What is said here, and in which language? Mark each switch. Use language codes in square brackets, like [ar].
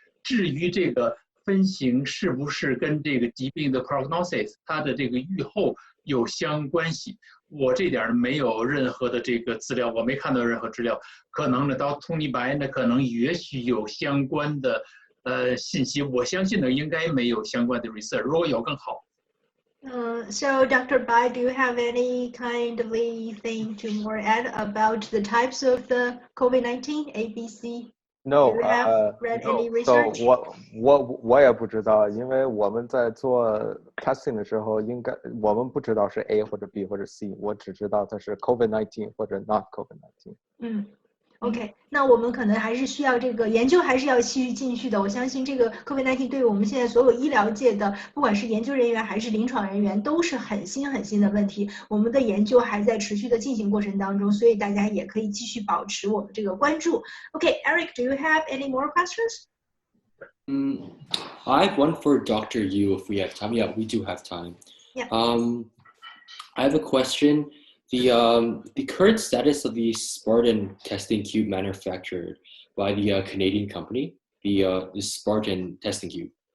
[zh] 至于这个分型是不是跟这个疾病的 prognosis 它的这个预后有相关系，我这点没有任何的这个资料，我没看到任何资料。可能呢，到通尼白呢，可能也许有相关的信息，我相信呢应该没有相关的 research， 如果有更好。 [en] So Dr. Bai, do you have any kind of thing to more add about the types of the COVID-19 ABC? No, Do you have read any so research? [zh] 我也不知道，因为我们在做 testing 的时候，我们不知道是 A 或者 B 或者 C， 我只知道它是 COVID-19 或者 [en] not COVID-19。 [zh] OK， 那我们可能还是需要这个研究，还是要继续的。我相信这个 COVID-19 对于我们现在所有医疗界的，不管是研究人员还是临床人员，都是很新的问题。我们的研究还在持续的进行过程当中，所以大家也可以继续保持我们这个关注。 [en] OK, Eric, do you have any more questions? I have one for Dr. Yu if we have time. Yeah, we do have time. Yeah. I have a question. The current status of the Spartan testing cube manufactured by the Canadian company, the Spartan testing cube.